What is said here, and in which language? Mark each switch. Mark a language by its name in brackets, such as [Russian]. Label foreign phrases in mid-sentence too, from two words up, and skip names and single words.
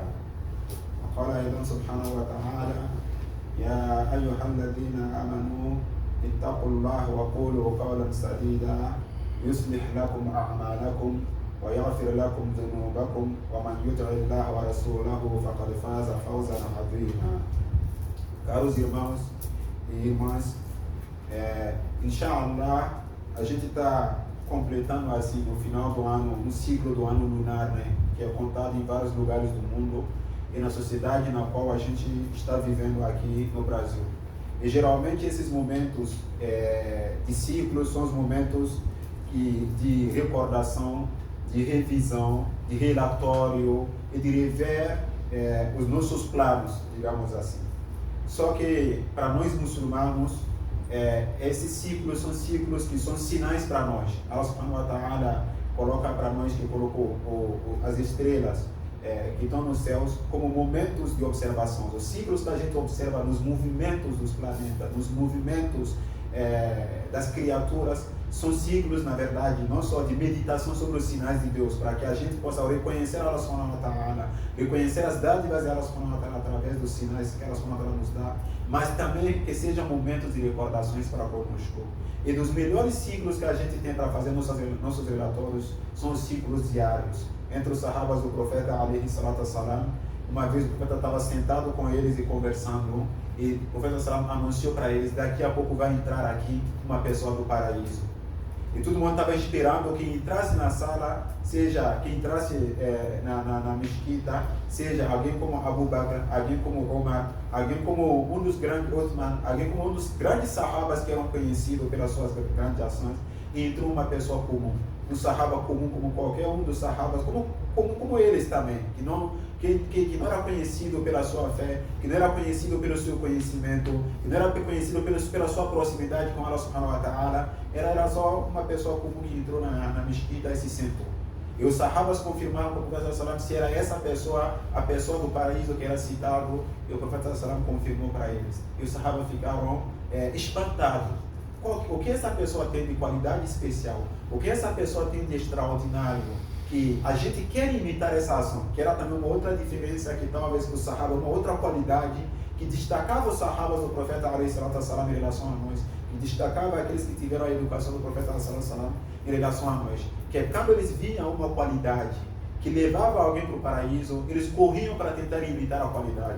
[Arabic] وقال أيضا سبحانه وتعالى: يا أيها الذين آمنوا اتقوا الله وقولوا قولا سديدا يصلح لكم أعمالكم ويغفر لكم ذنوبكم ومن يطع الله ورسوله فقد فاز فوزا عظيما. [Portuguese] Caros irmãos e irmãs, inshallah, a gente está completando assim no final do ano, um ciclo do ano lunar, né, que é contado em vários lugares do mundo e na sociedade na qual a gente está vivendo aqui no Brasil. E geralmente esses momentos de ciclos são os momentos de recordação, de revisão, de relatório e de rever os nossos planos, digamos assim. Só que para nós muçulmanos, esses ciclos são ciclos que são sinais para nós. [Arabic] الله سبحانه وتعالى [Portuguese] coloca para nós que colocou as estrelas que estão nos céus como momentos de observação. Os ciclos que a gente observa nos movimentos dos planetas, nos movimentos das criaturas, são ciclos, na verdade, não só de meditação sobre os sinais de Deus, para que a gente possa reconhecer [Arabic] الله سبحانه وتعالى, [Portuguese] reconhecer as dádivas de [Arabic] الله سبحانه وتعالى [Portuguese] através dos sinais que [Arabic] الله سبحانه وتعالى [Portuguese] nos dá, mas também que sejam momentos de recordações para conosco. E dos melhores ciclos que a gente tem para fazer nossos relatórios são os ciclos diários. Entre os sahabas do profeta, [Arabic] عليه الصلاة والسلام, [Portuguese] uma vez o profeta estava sentado com eles e conversando, e o profeta sallam anunciou para eles: daqui a pouco vai entrar aqui uma pessoa do paraíso. E todo mundo estava esperando que entrasse na sala, seja que entrasse na mesquita, seja alguém como Abu Bakr, alguém como Omar, alguém como um dos grandes Uthman, alguém como um dos grandes sahabas que eram conhecidos pelas suas grandes ações, e entrou uma pessoa comum, um sahaba comum como qualquer um dos sahabas, como eles também, que não era conhecido pela sua fé, que não era conhecido pelo seu conhecimento, que não era conhecido pela sua proximidade com [Arabic] الله سبحانه وتعالى. [Portuguese] Era só uma pessoa comum que entrou na mesquita e se sentou. E os sahabas confirmaram para o profeta sallam se era essa pessoa, a pessoa do paraíso que era citado, e o profeta sallam confirmou para eles. E os sahabas ficaram espantados. o que essa pessoa tem de qualidade especial, o que essa pessoa tem de extraordinário, que a gente quer imitar essa ação, que era também uma outra diferença que talvez com o Sahaba, uma outra qualidade que destacava os Sahabas do profeta ﷺ em relação a nós, que destacava aqueles que tiveram a educação do profeta ﷺ em relação a nós, que é quando eles viam uma qualidade que levava alguém para o paraíso, eles corriam para tentar imitar a qualidade.